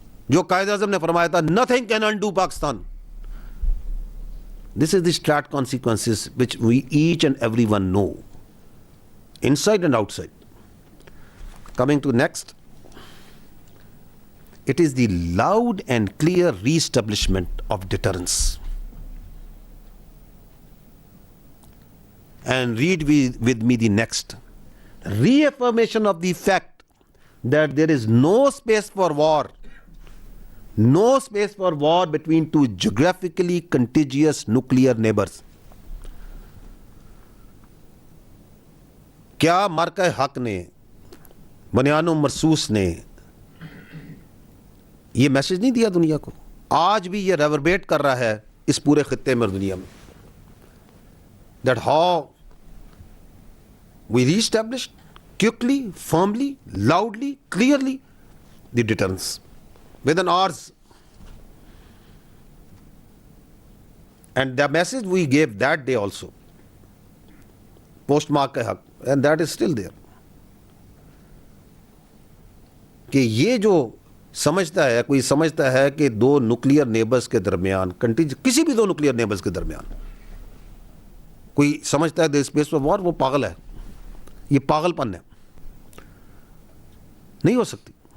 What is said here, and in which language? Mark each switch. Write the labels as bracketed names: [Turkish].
[Urdu] جو قائد اعظم نے فرمایا تھا [English] nothing can undo Pakistan. This is the strat consequences which we each and everyone know, inside and outside. Coming to next, it is the loud and clear re-establishment of deterrence. And read with me the next. Reaffirmation of the fact that there is no space for war. No space for war between two geographically contiguous nuclear neighbors. [Urdu] کیا مارکہ حق نے، بنیان و مرصوص نے یہ message نہیں دیا دنیا کو؟ آج بھی یہ ریوربیٹ کر رہا ہے اس پورے خطے میں اور دنیا میں. [English] That how we re-established quickly, firmly, loudly, clearly the deterrence within hours. And the message we gave that day also, post-mark ka haq, and that is still there. [Urdu] کہ یہ جو سمجھتا ہے، کوئی سمجھتا ہے کہ دو نیوکلیئر نیبرز کے درمیان، کسی بھی دو نیوکلیئر نیبرز کے درمیان کوئی سمجھتا ہے [English] there space for war, [Urdu] وہ پاگل ہے. یہ پاگل پن ہے، نہیں ہو سکتی.